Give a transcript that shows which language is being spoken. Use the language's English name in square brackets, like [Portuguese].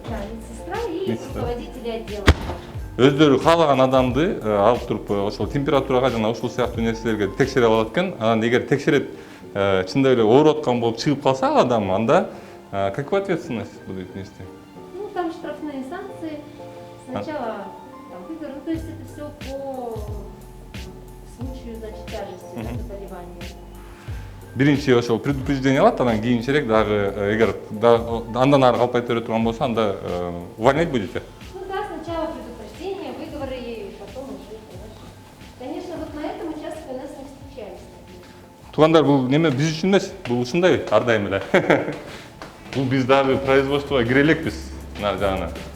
[Russian] Да, медсестра и руководители отдела. [Kyrgyz] Өздөрү каалаган адамды алып туруп ошол температурага жана ушул сыяктуу нерселерге текшере алат экен. Анан эгер текшерип чындап эле ооруп аткан болуп чыгып калса адам, анда [Russian] какая ответственность будет нести? Ну, там штрафные санкции. Сначала там, ну, то есть это все по случаю, значит, тяжести заболевания. [Kyrgyz] Биринчи ошол предупреждение алат, анан кийинчерээк дагы эгер андан ары калпай бере турган болсо, анда [Russian] увольнять будете? Ну да, сначала предупреждение, выговоры и потом уже, конечно. Конечно, вот на этом участке у нас не встречались. [Kyrgyz] Туугандар, бул неме биз үчүн эмес, бул ушундай ар дайым эле. Бул биз дагы производствого кире элекпиз нар жагына.